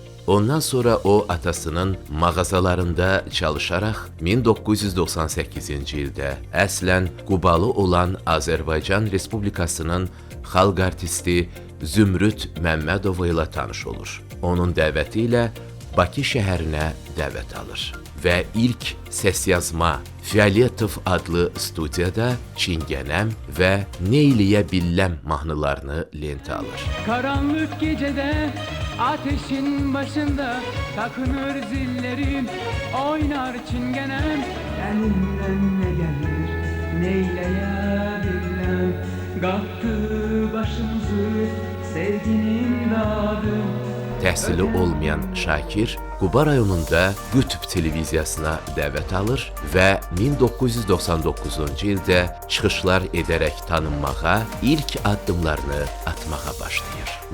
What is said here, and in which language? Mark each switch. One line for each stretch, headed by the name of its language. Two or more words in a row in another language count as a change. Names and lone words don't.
Azerbaijani: Ondan sonra o atasının mağazalarında çalışaraq 1998-ci ildə əslən Qubalı olan Azərbaycan Respublikasının xalq artisti Zümrüd Məmmədova ilə tanış olur. Onun dəvəti ilə Bakı şəhərinə dəvət alır və ilk səsyazma Fialetov adlı studiyada Çingənəm və Neyliyə Billəm mahnılarını lentə alır.
Turkish: Karanlık gecede ateşin başında takınır zillerim, oynar çingenem. Elimden ne gelir neyleye billem, kalktı başımızı sevginin dadı.
Azerbaijani: Təhsili olmayan Şakir Quba rayonunda Qütb televiziyasına dəvət alır və 1999-cu ildə çıxışlar edərək tanınmağa, ilk addımlarını atmağa başlayır.